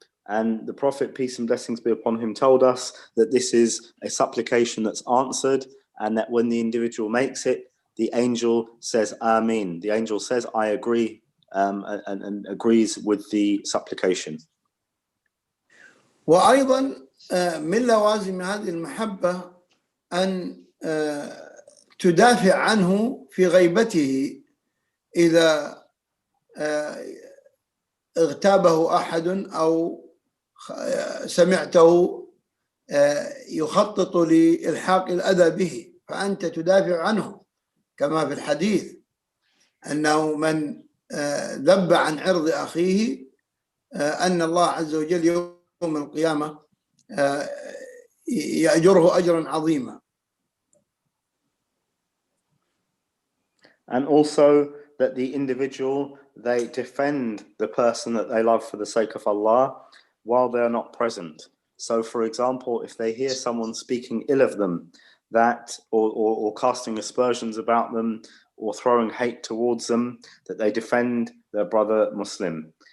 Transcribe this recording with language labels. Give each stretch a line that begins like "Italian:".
English: And the Prophet, peace and blessings be upon him, told us that this is a supplication that's answered, and that when the individual makes it, the angel says Ameen. The angel says, I agree, and agrees with the supplication.
Arabic: وأيضا من لوازم هذه المحبة أن تدافع عنه في غيبته إذا اغتابه أحد أو سمعته يخطط لإلحاق الأذى به، فأنت تدافع عنه، كما في الحديث أنه من ذب عن عرض أخيه أن الله عز وجل يوم القيامة يأجره أجرا عظيما.
English: And also that the individual, they defend the person that they love for the sake of Allah while they are not present. So, for example, if they hear someone speaking ill of them, that or casting aspersions about them or throwing hate towards them, that they defend their brother Muslim.